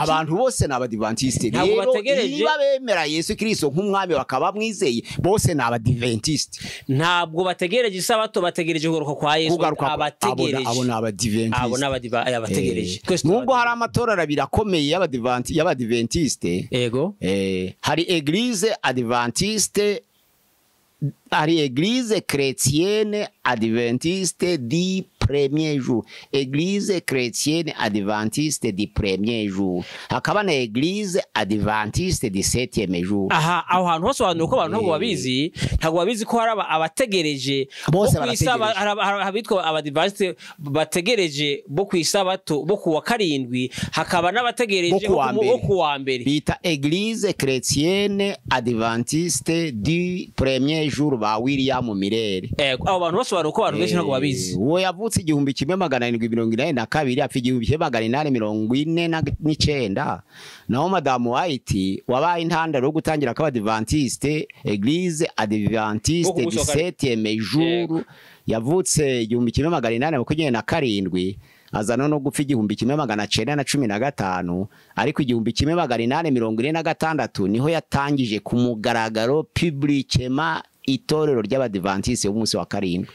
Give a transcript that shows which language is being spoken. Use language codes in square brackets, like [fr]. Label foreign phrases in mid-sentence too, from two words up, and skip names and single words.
[rw] abantu bose n'abadivantiste, rero niba bemera Yesu Kristo nk'umwami bakaba mwizeye, bose n'abadivantiste. Ntabwo bategereje isabato, bategereje kugaruka kwa Yesu. Abategereje abo n'abadivantiste, abo n'abategereje. Nubwo hari amatorero birakomeye y'abadivantiste, yego, hari Église Adventiste, hari Église chrétienne adventiste du premier jour, Église chrétienne adventiste du premier jour, hakaba na Église adventiste du septième jour. Aha, aho hantu hose abantu uko abantu ntabwo babizi, ntabwo babizi ko hari abategereje bose barategereje, habitwa abadivantiste bategereje bo kwisabato bo kuwa karindwi, hakaba n'abategereje bo kuwa mbere bita Église chrétienne adventiste du premier jour ba William Mirere. Abo bantu bose abantu uko abantu benshi ntabwo babizi. Uwo yavutse 1782 apfa 1849, naho Madamu White wabaye intandaro yo gutangira kw'abadivantiste, Église adventiste du septième jour, yavutse 1827 azana no gupfa 1915, ariko 1846 niho yatangije ku mugaragaro publiquement itorero ry'abadivantiste umunsi wa karindwi.